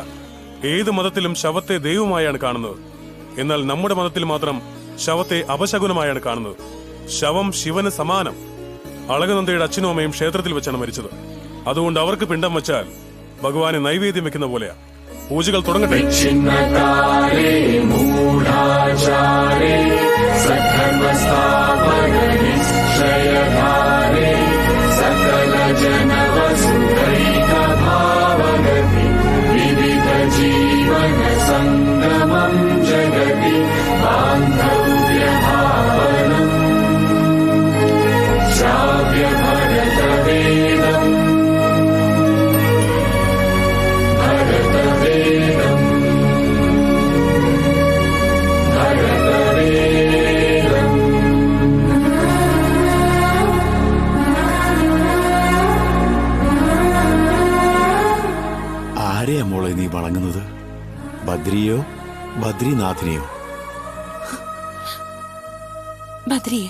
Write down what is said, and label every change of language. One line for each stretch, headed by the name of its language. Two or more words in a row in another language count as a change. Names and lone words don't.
Malayalam: ഏത് മതത്തിലും ശവത്തെ ദൈവമായാണ് കാണുന്നത്. എന്നാൽ നമ്മുടെ മതത്തിൽ മാത്രം ശവത്തെ അപശകുനമായാണ് കാണുന്നത്. ശവം ശിവന് സമാനം. അളകനന്ദയുടെ അച്ഛനും അമ്മയും ക്ഷേത്രത്തിൽ വെച്ചാണ് മരിച്ചത്. അതുകൊണ്ട് അവർക്ക് പിണ്ടം വെച്ചാൽ ഭഗവാനെ നൈവേദ്യം വെക്കുന്ന പോലെയാ. പൂജകൾ തുടങ്ങട്ടെ.
Sanskrit: जीवन संगमं जगति बांधव्य भावनम् श्राव्य भरत वेदम् भरत वेदम् भरत वेदम्.
Malayalam: ആരെയാ മോളെ നീ വണങ്ങുന്നത്? ബദ്രിയോ ബദ്രിനാഥിനെയോ? ബദ്രിയെ.